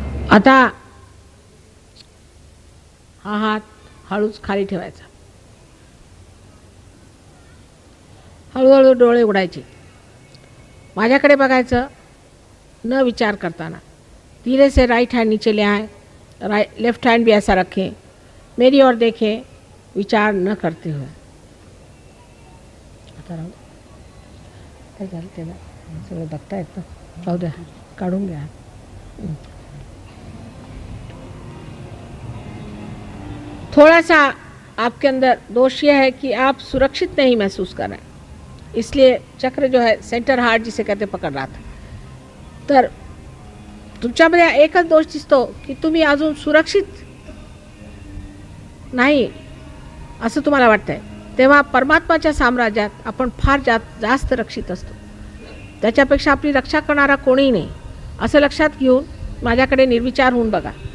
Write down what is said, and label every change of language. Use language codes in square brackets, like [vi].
[mr] आता हा हात हळूच खाली ठेवायचा, हळूहळू डोळे उघडायचे, माझ्याकडे बघायचं न विचार करताना। [hi] धीरे से राइट हैंड नीचे ले आए, लेफ्ट हैंड भी ऐसा रखें, मेरी ओर देखें, विचार न करते हुए। [mr] आता राहू काय झालं त्याला सगळं बघता येतं, राहू द्या, काढून घ्या। [hi] थोड़ा सा आपके अंदर दोष यह है कि आप सुरक्षित नहीं महसूस कर रहे हैं, इसलिए चक्र जो है सेंटर हार्ट जिसे कहते पकड़ रहा था। [mr] तर तुमच्यामध्ये एकच दोष दिसतो की तुम्ही अजून सुरक्षित नाही असं तुम्हाला वाटतंय, तेव्हा परमात्माच्या साम्राज्यात आपण फार जास्त रक्षित असतो, त्याच्यापेक्षा आपली रक्षा करणारा कोणीही नाही असं लक्षात घेऊन माझ्याकडे निर्विचार होऊन बघा।